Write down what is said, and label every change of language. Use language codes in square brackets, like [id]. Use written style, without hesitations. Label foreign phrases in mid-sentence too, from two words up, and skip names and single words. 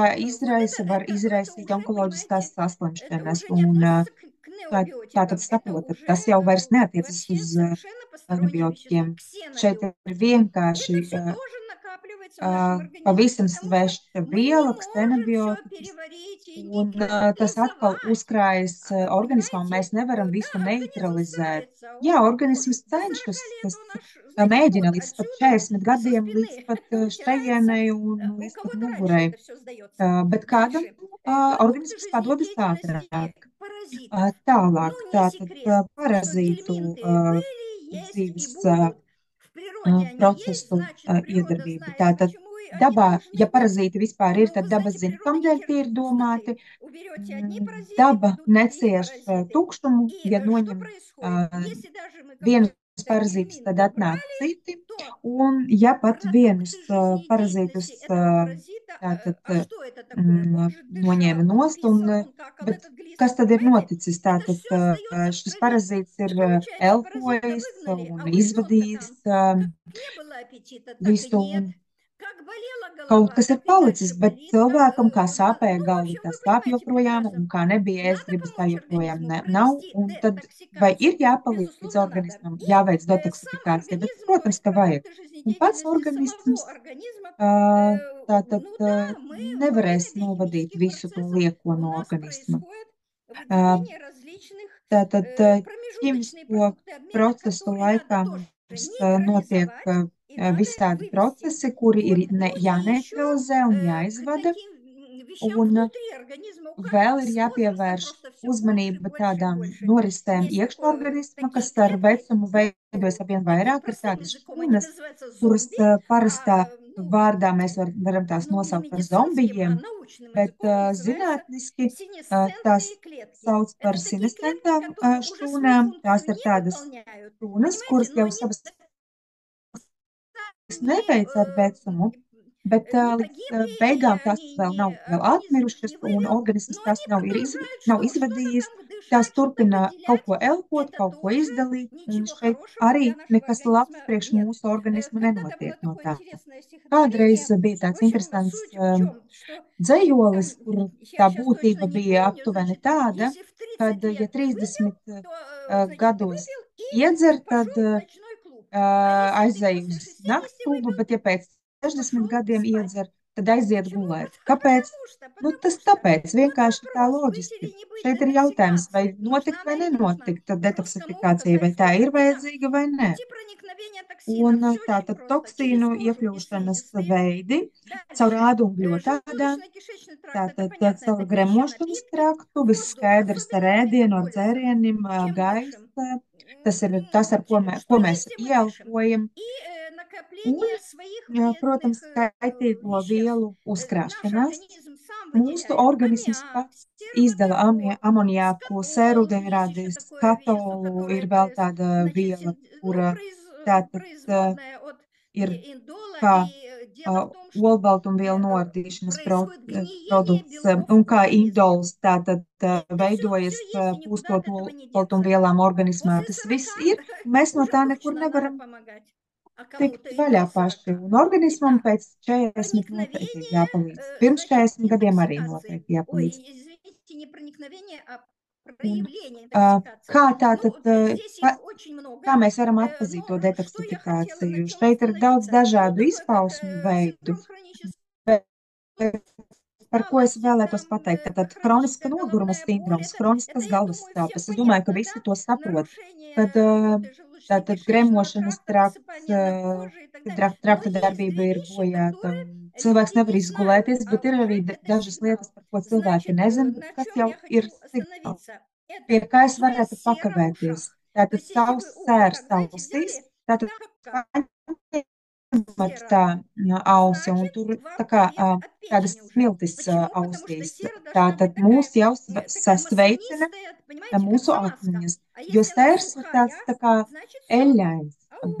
[ru] Вот [lv] var [ru] это [lv] izraisīt [ru] уже, [lv] onkoloģiskās [ru] понимаете, это [lv] saslimšanas. [ru] уже не [lv] Un [ru] относится к [lv] tā, tātad [ru] необиотикам, это [lv] saprotat, [ru] уже [lv] tas jau vairs neatiecas [ru] вообще [lv] uz [ru] совершенно постороннее вещество, [lv] antibiotikiem. Šeit ir [ru] ксенобиотики. [lv] vienkārši [ru] Это все тоже накапливается в нашем организме, [lv] pavisam [ru] потому что [lv] sveša [ru] мы не [lv] viela, [ru] можем все [lv] ksenobiotikas, [ru] переварить и [lv] un tas atkal [ru] нейтрализовать. [lv] uzkrājas organismā, un [ru] Понимаете, [lv] mēs nevaram [ru] да, [lv] visu [ru] организм [lv] neutralizēt. [ru] старается, [lv] Jā, [ru] он [lv] organisms [ru] может. До 40 [lv] cenšas, [ru] лет [lv] tas [ru] он аж, знаете, [lv] mēģina [ru] пот [lv] līdz pat [ru] отсюда [lv] 40 [ru] со [lv] gadiem, līdz [ru] спины [lv] pat [ru] утирается. [lv] šejienai un [ru] У [lv] līdz pat [ru] кого-то раньше [lv] mugurei. [ru] это все сдается. [lv] Bet kādam [ru] Дальше. Продукты [lv] organisms padodas [ru] жизнедеятельности [lv] ātrāk. [ru] паразитов. [lv] Tālāk, [ru] Ну, не [lv] tātad [ru] секрет, что [lv] parazītu [ru] гельминты были, есть и [lv] dzīves [ru] будут. В природе они есть, [lv] procesu [ru] значит, природа [lv] iedarbība. [ru] знает, [lv] Tātad [ru] почему и они [lv] dabā, ja [ru] должны быть. [lv] parazīti vispār ir, [ru] Но [lv] tad [ru] вы [lv] daba [ru] знаете, [lv] zina, [ru] природа не [lv] kamdēļ tie [ru] терпит [lv] ir domāti. [ru] пустоты. Уберете одни паразиты, [lv] Daba [ru] придут другие [lv] necieš [ru] паразиты. [lv] tukšumu, [ru] И [lv] ja [ru] что [lv] noņem [ru] происходит? Если даже мы [lv] vienus [ru] какой-то [lv] parazītus, [ru] гельминт [lv] tad atnāk [ru] убрали, [lv] citi, [ru] то [lv] un ja pat vienus [ru] продукты жизнедеятельности [lv] parazītus [ru] этого паразита, [lv] tātad [ru] а что это такое? Он же [lv] noņēma [ru] дышал, он [lv] nost, [ru] писал, он какал [lv] bet [ru] этот [lv] kas [ru] глиссад, [lv] tad ir [ru] понимаете? [lv] noticis? [ru] Это [lv] Tātad [ru] все остается в [lv] šis [ru] организме. [lv] parazīts ir [ru] И получается, паразита [lv] elpojis [ru] выгнали, [lv] un [ru] а у ребенка [lv] izvadījis [ru] там как не было аппетита, так и [lv] visu, [ru] нет. [lv] un [ru] Как болела [lv] kaut [ru] голова, [lv] kas ir [ru] так и [lv] palicis, [ru] дальше [lv] bet [ru] болит. [lv] cilvēkam, kā sāpēja [ru] Ну, в [lv] galva, [ru] общем, [lv] tā [ru] вы [lv] sāp [ru] понимаете [lv] joprojām, [ru] прекрасно. [lv] un kā nebija ēst, [ru] Надо [lv] gribas tā [ru] помочь [lv] joprojām [ru] организму [lv] nav, [ru] провести [lv] un tad vai ir [ru] детоксикацию. [lv] jāpalīdz [ru] Безусловно, надо. [lv] organismam, [ru] И [lv] jāveic [ru] сам [lv] detoksifikācija, bet, [ru] организм, то [lv] protams, [ru] есть [lv] ka vajag. [ru] продукты [lv] Un pats [ru] жизнедеятельности [lv] organisms [ru] самого организма, [lv] tātad [ru] ну да, мы во время [lv] nevarēs novadīt [ru] биохимических [lv] visu to [ru] процессов [lv] lieko [ru] у [lv] no [ru] нас [lv] organisma. [ru] происходит Ā, выделение различных [lv] Tātad [ru] промежуточные [lv] ķīmisko [ru] продукты обмена, [lv] procesu [ru] которые надо [lv] laikā [ru] тоже [lv] mums notiek [ru] нейтрализовать и надо [lv] visādi [ru] вывести. [lv] procesi, kuri ir [ru] Вот. Ну и еще [lv] jāneutralizē un [ru] к [lv] jāizvada, [ru] таким вещам [lv] un [ru] внутри организма [lv] vēl ir [ru] с возрастом [lv] jāpievērš [ru] просто все больше, [lv] uzmanība [ru] больше, [lv] tādām [ru] больше. [lv] norisēm [ru] Есть [lv] iekšorganisma, [ru] такие [lv] kas ar [ru] клетки, [lv] vecumu [ru] ну, [lv] veidojas arvien vairāk, ir [ru] простым [lv] tādas [ru] языком они [lv] šūnas, [ru] называются [lv] kuras [ru] зомби, [lv] parastā [ru] ну, [lv] vārdā mēs varam tās [ru] ну, не [lv] nosaukt par [ru] медицинским, а [lv] zombijiem, [ru] научным [lv] bet [ru] языком называется [lv] zinātniski tās [ru] синесцентные клетки. [lv] sauc par [ru] Это такие клетки, [lv] sinescentām [ru] которые уже свою [lv] šūnām. Tās [ru] функцию [lv] ir [ru] не [lv] tādas [ru] выполняют, [lv] šūnas, [ru] понимаете, [lv] kuras [ru] но [lv] jau [ru] они [lv] savas [ru] не, [lv] neveic ar vecumu, bet [ru] не [lv] līdz [ru] погибли, [lv] beigām tās [ru] они [lv] vēl [ru] не, [lv] nav vēl [ru] организм их [lv] atmirušas, [ru] не [lv] un [ru] вывел, [lv] organisms [ru] но [lv] tās [ru] они продолжают [lv] nav [ru] что? Что-то [lv] izvadījis. [ru] там [lv] Tās [ru] дышать, что-то [lv] turpina kaut [ru] выделять. [lv] ko elpot, [ru] Это [lv] kaut ko [ru] тоже [lv] izdalīt, un [ru] ничего [lv] šeit [ru] хорошего [lv] arī [ru] для нашего [lv] nekas labs [ru] организма [lv] priekš [ru] нет. [lv] mūsu organismu [ru] Когда-то было [lv] nenotiek no [ru] такое [lv] tā. [ru] интересное [lv] Kādreiz [ru] стихотворение. [lv] bija [ru] В [lv] tāds [ru] общем, [lv] interesants [ru] суть в чем? Что там, [lv] dzējolis, kur [ru] я [lv] tā [ru] сейчас точно [lv] būtība [ru] не [lv] bija [ru] помню, [lv] aptuveni [ru] значит, [lv] tāda, [ru] если в 30 [lv] kad, ja [ru] лет выпил, [lv] 30 [ru] то, значит, [lv] gados [ru] выпил и [lv] iedzer, [ru] пошел [lv] tad [ru] в ночной клуб. А если ты [lv] aizēj [ru] после [lv] uz [ru] 60 [lv] naktklubu, [ru] выпил, [lv] bet ja pēc 60 [ru] пошел [lv] gadiem [ru] спать. [lv] iedzer, tad aiziet [ru] Почему? [lv] gulēt. Kāpēc? Nu, tas [ru] Потому что. [lv] tāpēc [ru] Вот [lv] vienkārši tā [ru] вопрос, быть [lv] loģiski. [ru] или не быть [lv] Šeit ir jautājums, vai [ru] детоксикации. Нужна [lv] notikt vai [ru] она или не нужна? [lv] nenotikt, tad [ru] Просто могу [lv] detoksifikācija, [ru] сказать, [lv] vai tā [ru] что. [lv] ir [ru] Итак, [lv] vajadzīga vai nē. [ru] пути проникновения токсина [lv] Un [ru] все очень [lv] tātad [ru] просто. Через [lv] toksīnu [ru] кожу и [lv] iekļūšanas [ru] слизистые. [lv] veidi caur [ru] Дальше. [lv] ādu un bļotādām, [ru] Желудочно-кишечный тракт, это [lv] tātad [ru] понятно, [lv] caur [ru] это пища, [lv] gremošanas [ru] напитки, [lv] traktu, viss [ru] воздух, [lv] skaidrs ar [ru] особенно при [lv] ēdienu, ar [ru] мегаполисах. [lv] dzērieniem, [ru] Чем dышим? [lv] gaisa, tas ir tas, ar [ru] Что [lv] ko mēs [ru] есть, и мы дышим. [lv] ieelpojam, [ru] И [lv] un, [ru] накопление своих вредных [lv] protams, kaitīgo [ru] веществ. [lv] vielu [ru] Наш [lv] uzkrāšanās. [ru] организм сам [lv] Mūsu [ru] выделяет [lv] organisms [ru] аммиак, [lv] pats izdala [ru] сероводород, [lv] amoniaku, [ru] скатол, есть [lv] sērūdeņradi, [ru] еще такое вещество, [lv] skatolu, [ru] которое [lv] ir vēl tāda [ru] значит, [lv] viela, [ru] ну, [lv] kura tātad [ru] производная от [lv] ir [ru] индола. [lv] kā [ru] И дело в том, что [lv] olbaltumvielu noardīšanas [ru] происходит гниение [lv] produkts, [ru] белков [lv] un [ru] в [lv] kā [ru] организме. [lv] indols tātad [ru] И все [lv] veidojas [ru] есть, и никуда от [lv] pūstot [ru] этого не деться. [lv] olbaltumvielām organismā. [ru] После [lv] Tas [ru] 40 [lv] viss ir, mēs no [ru] уже [lv] tā nekur [ru] точно надо [lv] nevaram [ru] помогать, а [lv] tikt [ru] кому-то и [lv] vaļā [ru] до [lv] paši. [ru] 40. [lv] Un organismam [ru] Итак, [lv] pēc 40 noteikti ir [ru] проникновение, [lv] jāpalīdz. Pirms [ru] значит, [lv] 40 gadiem arī [ru] интоксикации. [lv] noteikti [ru] Ой, [lv] jāpalīdz. [ru] извините, не проникновение, а [lv] Un, [ru] проявление интоксикации. [lv] kā [ru] Ну, [lv] tātad, [ru] здесь их очень много. [lv] kā mēs varam atpazīt to [ru] Но что я хотела, на [lv] detoksifikāciju? [ru] чем [lv] Šeit ir daudz [ru] остановиться? Ну, [lv] dažādu [ru] такое как [lv] izpausmu veidu. [ru] синдром хронической [lv] Par ko es [ru] усталости, [lv] vēlētos [ru] там [lv] pateikt? Tad hroniska [ru] хроническая [lv] noguruma [ru] головная боль. [lv] sindroms, [ru] Это, [lv] hroniskas [ru] я [lv] galvas [ru] думаю, всем [lv] sāpes. Es domāju, ka [ru] понятно, [lv] visi [ru] да? [lv] to saprot. Kad [ru] Нарушение работы [lv] tātad [ru] желудочно-кишечного [lv] gremošanas [ru] тракта, [lv] trakts, [ru] высыпание на коже и так далее. Но [lv] trakta [ru] есть [lv] darbība [ru] две [lv] ir [ru] вещи, [lv] bojāta [ru] которые [lv] un cilvēks [ru] люди [lv] nevar [ru] не знают, [lv] izgulēties, [ru] а [lv] bet ir [ru] уже [lv] arī [ru] это [lv] dažas lietas, [ru] сигнал. [lv] par ko cilvēki [ru] Значит, [lv] nezina, bet [ru] на [lv] kas [ru] чем [lv] jau [ru] я [lv] ir [ru] хочу [lv] signāls, [ru] остановиться? [lv] pie [ru] Это [lv] kā es [ru] то есть [lv] varētu [ru] сера в [lv] pakavēties. [ru] ушах. То [lv] Tātad [ru] есть если [lv] savs [ru] вы ухо [lv] sērs [ru] так, знаете, [lv] ausīs, [ru] взяли, [lv] tātad [ru] капка, [lv] paņemat [ru] сера, [lv] tā ausi un [ru] значит, [lv] tur tā [ru] вам [lv] kā [ru] привет от [lv] tādas [ru] печени уже. [lv] smiltis [ru] Почему? Потому что [lv] ausīs. [ru] сера должна быть [lv] Tātad [ru] такая, [lv] mūs jau [ru] такая [lv] sasveicina [ru] маслянистая, понимаете, как [lv] mūsu [ru] замазка. [lv] atmiņas, [ru] А [lv] jo [ru] если она [lv] sērs ir [ru] сухая, [lv] tāds tā kā [ru] значит все. [lv] eļļains. Ау,